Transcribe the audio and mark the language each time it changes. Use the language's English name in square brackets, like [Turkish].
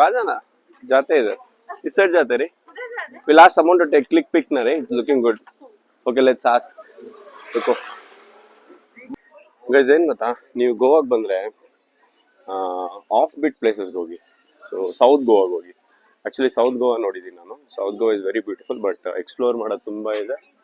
[Hindi] आ जाना, जाते हैं इधर, इस साइड जाते रे. [English] We'll ask someone to take click pic [Hindi] ना रे, [English] it's looking good. Okay, let's ask. [Hindi] देखो [Kannada] guys, ಏನು ಗೊತ್ತಾ, ನೀವು ಗೋವಾಗೆ ಬಂದ್ರೆ ಆಫ್ ಬಿಟ್ ಪ್ಲೇಸಸ್ಗೆ ಹೋಗಿ. ಸೊ ಸೌತ್ ಗೋವಾಗೆ ಹೋಗಿ. ಆ್ಯಕ್ಚುಲಿ ಸೌತ್ ಗೋವಾ ನೋಡಿದ್ದೀನಿ ನಾನು. [English] South Goa is very beautiful, [Kannada] but explore ಮಾಡೋದು ತುಂಬ ಇದೆ.